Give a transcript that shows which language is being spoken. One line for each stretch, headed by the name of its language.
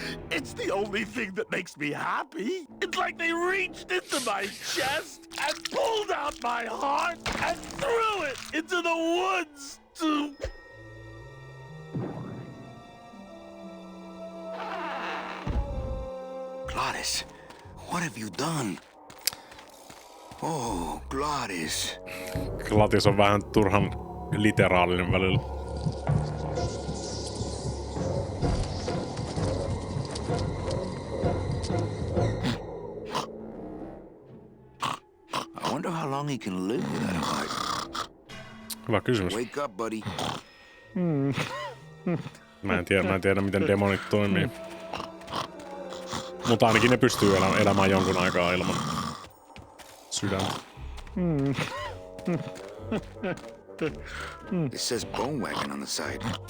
English: It's the only thing that makes me happy. It's like they reached into my chest and pulled out my heart and threw it into the woods to... Gladys, what have you done? Oh, Gladys.
Finnish: Glottis on vähän turhan literaalinen välillä.
English: I wonder how long he can live without a heart.
Finnish: Hyvä kysymys.
English: Wake up, buddy.
Finnish: Mä en tiedä miten demonit toimii. Mutta ainakin ne pystyy elämään jonkun aikaa ilman sydäntä.
English: It says bone wagon on the side.